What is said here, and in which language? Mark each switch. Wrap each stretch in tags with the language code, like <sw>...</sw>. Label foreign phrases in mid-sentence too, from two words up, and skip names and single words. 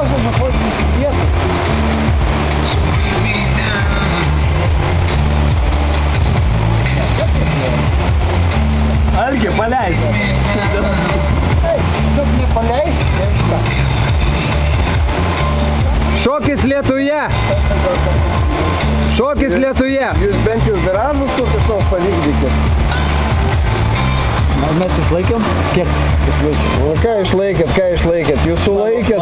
<ru>Можно заходить в вверх.</ru> <lt>Algi, paleis.</lt> <ru>Чтоб не полезть,</ru> <lt>Šokis lietuje. Šokis lietuje. Jūs bent jau viražus kokius nors pavykdykit. Mes išlaikėm? Kiek išlaikėm? O ką išlaikėt? Jūs sulaikėt.</lt>